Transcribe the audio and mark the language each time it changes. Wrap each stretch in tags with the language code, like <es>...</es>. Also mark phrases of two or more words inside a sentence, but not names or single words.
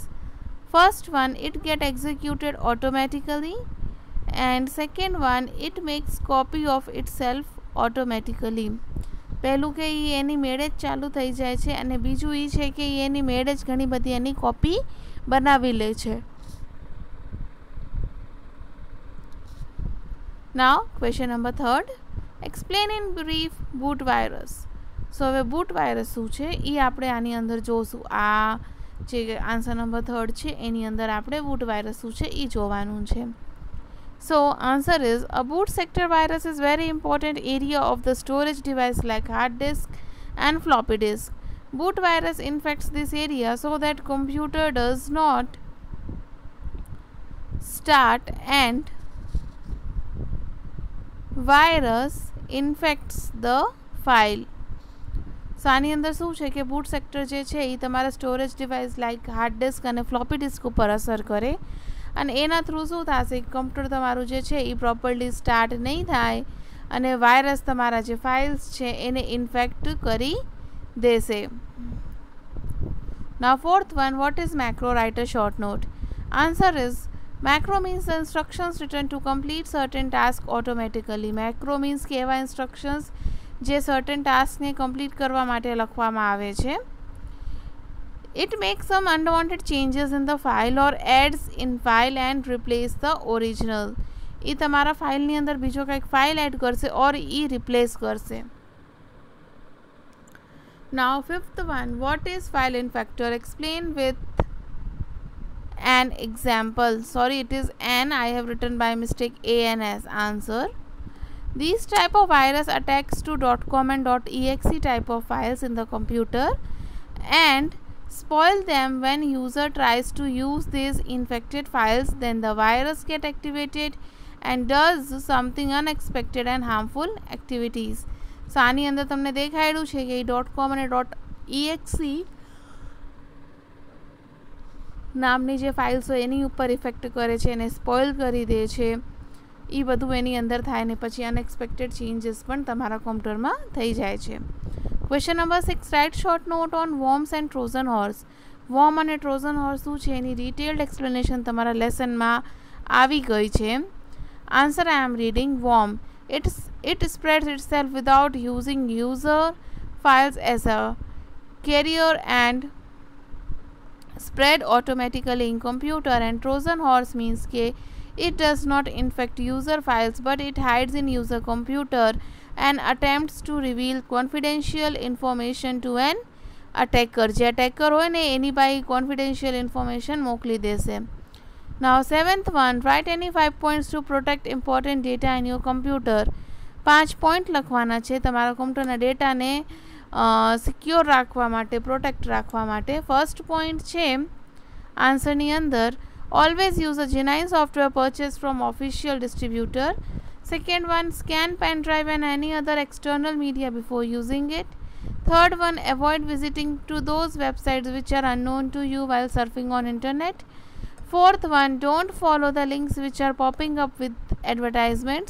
<en>First one, it get executed automatically, and second one, it makes copy of itself automatically.</en> <gu>પહેલું કે એ એની મેળે જ ચાલુ થઈ જાય છે, અને બીજું એ છે કે એ એની મેળે જ ઘણી બધી એની કોપી બનાવી લે છે.</gu> <en>Now, question number 3. Explain in brief boot virus.</en> <gu>So, હવે</gu> <en>boot virus</en> <gu>શું છે એ આપણે આની અંદર જોશું. આ જે</gu> <en>answer number</en> <gu>3 છે એની અંદર આપણે</gu> <en>boot virus</en> <gu>શું છે એ જોવાનું છે.</gu> <en>So, answer is, a boot sector virus is very important area of the storage device like hard disk and floppy disk. Boot virus infects this area so that computer does not start, and virus infects the file. So,</en> <gu>આની અંદર શું છે કે</gu> <en>boot sector</en> <gu>જે છે એ તમારા</gu> <en>storage device like hard disk</en> <gu>અને</gu> <en>floppy disk</en> <gu>ઉપર અસર કરે, અને એના થ્રુ શું થશે, કમ્પ્યુટર તમારું જે છે એ</gu> <en>properly start</en> <gu>નહીં થાય, અને વાયરસ તમારા જે ફાઇલ્સ છે એને ઇન્ફેક્ટ કરી દેશે.</gu> <en>Now, fourth one, what is macro? Write a short note. Answer is, macro means the instructions written to complete certain task automatically. Macro means</en> <gu>કે એવા instructions જે</gu> <en>certain task</en> <gu>ને complete કરવા માટે લખવામાં આવે છે.</gu> <en>It makes some unwanted changes in the file or adds in file and replace the original.</en> <gu>એ તમારા ફાઇલની અંદર બીજો કંઈક ફાઇલ એડ કરશે ઓર એ રિપ્લેસ કરશે.</gu> <en>Now, fifth one, what is file infector? Explain with an example. Sorry, it is an. I have written by mistake ANS. Answer. These type of virus attacks to .com and .exe type of files in the computer and spoil them when user tries to use these infected files. Then the virus get activated and does something unexpected and harmful activities. So,</en> <gu>આની અંદર તમને દેખાડ્યું છે કે .com અને .exe નામની જે ફાઇલ્સ હોય એની ઉપર ઇફેક્ટ કરે છે, એને સ્પોઇલ કરી દે છે. એ બધું એની અંદર થાય ને પછી</gu> <en>unexpected changes</en> <gu>પણ તમારા કોમ્પ્યુટરમાં થઈ જાય છે.</gu> <en>Question number 6, write short note on worms and Trojan horse.</en> <gu>વોર્મ અને ટ્રોઝન હોર્સ શું છે એની</gu> <en>detailed explanation</en> <gu>તમારા લેસનમાં આવી ગઈ છે.</gu> <en>Answer I am reading. વોર્મ, it spreads itself without using user files as a carrier and spread automatically in computer. And Trojan horse means ke it does not infect user files but it hides in user computer and attempts to reveal confidential information to an attacker.</en> <gu>જે attacker હોય ને એની પાસે</gu> <en>confidential information</en> <gu>મોકલી દેશે.</gu> <en>Now, seventh one, write any 5 points to protect important data in your computer.</en> <gu>5 પોઈન્ટ લખવાના છે તમારા કમ્પ્યુટરના ડેટાને સિક્યોર રાખવા માટે, પ્રોટેક્ટ રાખવા માટે.</gu> <en>first point</en> <gu>છે આન્સરની અંદર,</gu> <en>always use a genuine software purchased from official distributor. Second one, scan pen drive and any other external media before using it. Third one, avoid visiting to those websites which are unknown to you while surfing on internet. Fourth one, don't follow the links which are popping up with advertisements.</en>